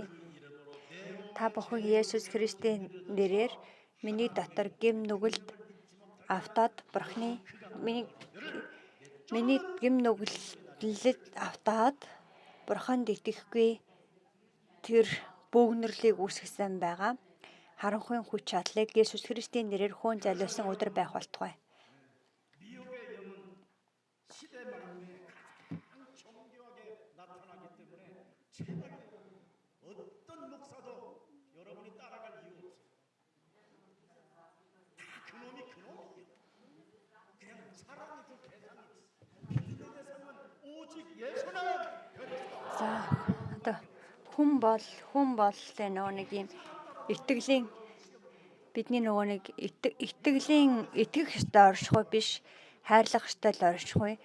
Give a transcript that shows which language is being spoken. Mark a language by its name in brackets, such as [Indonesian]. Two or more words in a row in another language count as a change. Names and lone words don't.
[Mongolian] Та бүхэн Есүс Христийн нэрээр миний дотор гэм нүгэлд автаад Бурхны миний гэм нүгэлд автаад Бурханд итгэхгүй тэр бөөгнөрлийг үүсгэсэн байгаа. Харанхуйн хүч чадлыг Есүс Христийн нэрээр хөөн залуусан өдөр байх болтугай. [Korean] 어떤 목사도 여러분이 따라갈 이유 없어요. 다 그놈이에요. 그냥 사람이 그 대상이 믿음의 대상은 오직 예수는. [Mongolian] За одоо хүн бол нөгөө нэг юм итгэлийн бидний нөгөө нэг итгэх ёстой оршихуй биш, хайрлах ёстой л оршихуй.